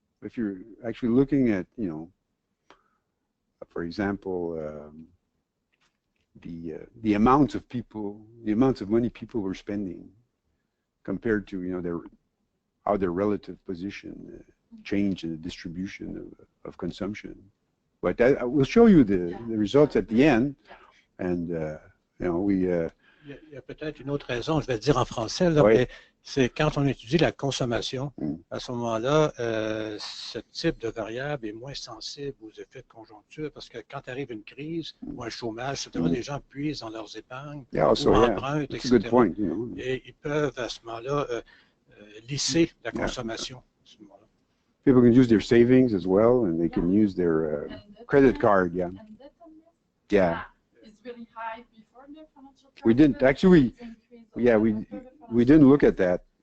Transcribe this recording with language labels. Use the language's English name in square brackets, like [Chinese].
[English] If you're actually looking at, you know, for example, the amounts of people, the amounts of money people were spending compared to, you know, how their relative position changed in the distribution of consumption. But I will show you the results at the end, and you know, we. [French] Il y a peut-être une autre raison, je vais le dire en français, là, mais c'est quand on étudie la consommation, à ce moment-là, ce type de variable est moins sensible aux effets de conjoncture, parce que quand arrive une crise ou un chômage, etc., les gens puisent dans leurs épargnes ou empruntent, etc. Et ils peuvent à ce moment-là lisser la consommation. À ce moment-là. [English] People can use their savings as well, and they can use their credit card. Yeah. Yeah. It's really high before the financial crisis. We didn't actually. Yeah, we didn't look at that.